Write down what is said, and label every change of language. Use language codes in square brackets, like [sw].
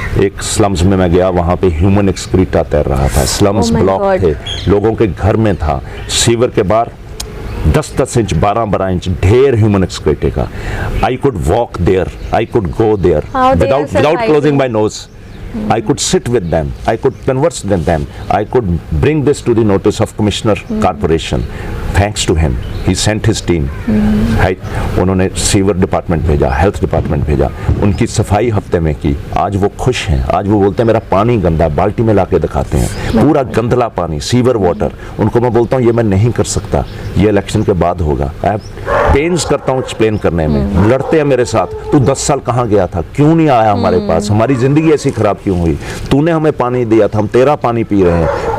[hi] एक स्लम्स में मैं गया, वहाँ पे ह्यूमन एक्सक्रीटा तैर रहा था। स्लम्स ब्लॉक थे, लोगों के घर में था, सीवर के बाहर 10-10 इंच 12-12 इंच ढेर ह्यूमन एक्सक्रीटे का। [en] I could walk there, I could go there without closing my nose. I could sit with them, I could converse with them, I could bring this to the notice of Commissioner Corporation. Thanks to him, he sent his team. [hi] उन्होंने sewer department भेजा, health department भेजा, उनकी सफाई हफ्ते में की। आज वो खुश हैं, आज वो बोलते हैं मेरा पानी गंदा, बाल्टी में लाके दिखाते हैं, पूरा गंदला पानी, सीवर वाटर। उनको मैं बोलता हूँ ये मैं नहीं कर सकता, ये इलेक्शन के बाद होगा। पेन्स करता हूँ एक्सप्लेन करने में, लड़ते हैं मेरे साथ, तू 10 साल कहाँ गया था, क्यों नहीं आया हमारे पास, हमारी जिंदगी ऐसी खराब क्यों हुई, तूने हमें पानी दिया था, हम तेरा पानी पी रहे हैं।